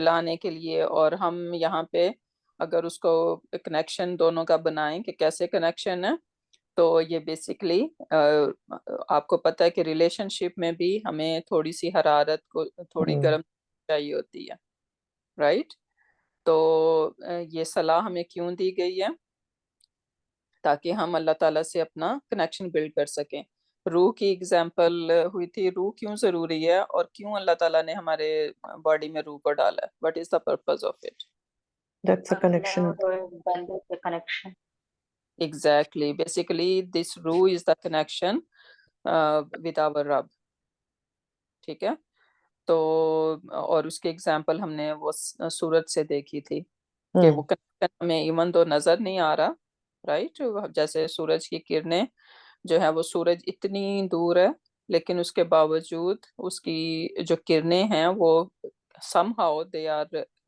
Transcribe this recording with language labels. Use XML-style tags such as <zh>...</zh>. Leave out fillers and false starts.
<ur>جلانے کے لیے۔ اور ہم یہاں پہ اگر اس کو کنیکشن دونوں کا بنائیں کہ کیسے کنیکشن ہے، تو یہ بیسیکلی آپ کو پتہ ہے کہ ریلیشن شپ میں بھی ہمیں تھوڑی سی حرارت کو تھوڑی گرم چاہیے ہوتی ہے، رائٹ؟ تو یہ صلاح ہمیں کیوں دی گئی ہے؟ تاکہ ہم اللہ تعالیٰ سے اپنا کنیکشن بلڈ کر سکیں۔ روح کی اگزامپل ہوئی تھی، روح کیوں ضروری ہے اور کیوں اللہ تعالیٰ نے ہمارے باڈی میں روح کو ڈالا ہے؟</ur> <en>What is the purpose of it? That's a connection.</en> <ur>بندے سے connection.</ur> <en>Exactly. Basically, this ruh is the connection with our Rabb.</en> <ur>ٹھیک ہے؟ تو اور اس کے اگزامپل ہم نے وہ سورج سے دیکھی تھی کہ وہ کنیکشن ہمیں ایون تو نظر نہیں آ رہا، رائٹ؟ جیسے سورج کی کرنیں جو ہے وہ سورج اتنی دور ہے، لیکن اس کے باوجود اس کی جو کرنیں ہیں وہ</ur> <en>somehow they are</en>